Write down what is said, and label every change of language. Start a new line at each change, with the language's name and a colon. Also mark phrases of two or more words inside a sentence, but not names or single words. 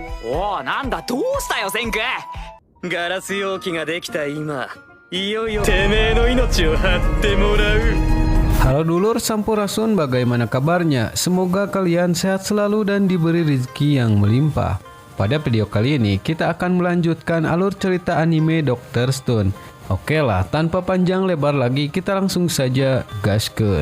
Japanese: おお、なんだ、どうしたよ、センク。ガラス容器ができた今、いよいよてめえの命を張ってもらう。
Indonesian: Halo
Sundanese: dulur Sampurasun,
Indonesian: bagaimana kabarnya? Semoga kalian sehat selalu dan diberi rezeki yang melimpah. Pada video kali ini kita akan melanjutkan alur cerita anime Dr. Stone. Oke lah, tanpa panjang lebar lagi kita langsung saja gaskeun.